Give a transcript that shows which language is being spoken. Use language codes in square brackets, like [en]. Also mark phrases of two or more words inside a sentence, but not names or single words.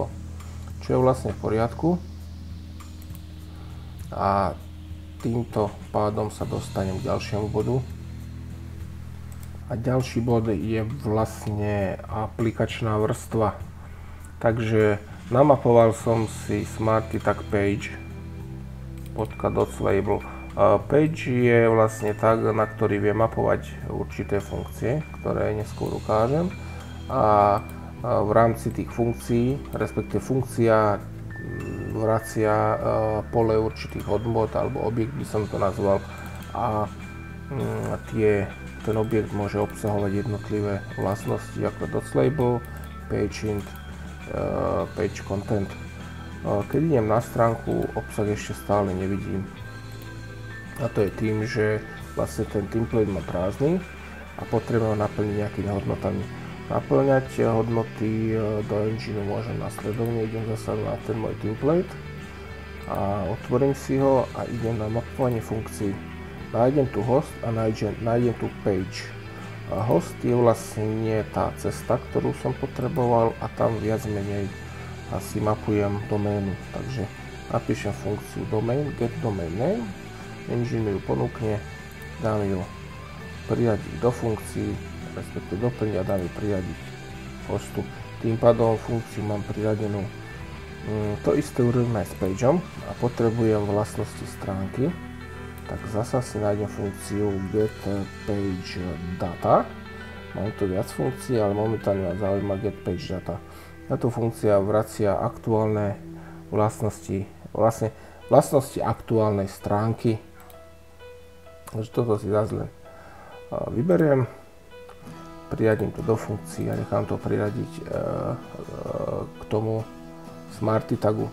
[sk] Čo je vlastne v poriadku. A týmto pádom sa dostanem k ďalšiemu bodu. A ďalší bod je vlastne aplikačná vrstva. Takže namapoval som si Smarty Tag Page .dots.label. Page je vlastne tag, na ktorý viem mapovať určité funkcie, ktoré neskôr ukážem. A v rámci tých funkcií, respektíve funkcia vracia pole určitých hodnôt alebo objekt by som to nazval a ten objekt môže obsahovať jednotlivé vlastnosti ako [en] dots label, page int, page content. [sk] Keď idem na stránku, obsah ešte stále nevidím. A to je tým, že vlastne ten template má prázdny a potrebujem naplniť nejakými hodnotami. Naplňať hodnoty do engineu môžem nasledovne, idem zase na ten môj template a otvorím si ho a idem na mapovanie funkcií. Nájdem tu host a nájdem tu page. A host je vlastne tá cesta, ktorú som potreboval a tam viac menej asi mapujem doménu. Takže napíšem funkciu domain, [en] get domain name, [sk] engine mi ju ponúkne, dám ju priradiť do funkcií, respektíve doplniť a dám ju priradiť hostu. Tým pádom funkciu mám priradenú. To isté urobím aj s pageom a potrebujem vlastnosti stránky. Tak zasa si nájdem funkciu [en] get page data. [sk] Mám tu viac funkcií, ale momentálne ma zaujíma [en] get page data. [sk] Táto funkcia vracia aktuálne vlastnosti aktuálnej stránky. Takže toto si zase len vyberiem, priradím to do funkcií a nechám to priradiť k tomu Smarty tagu.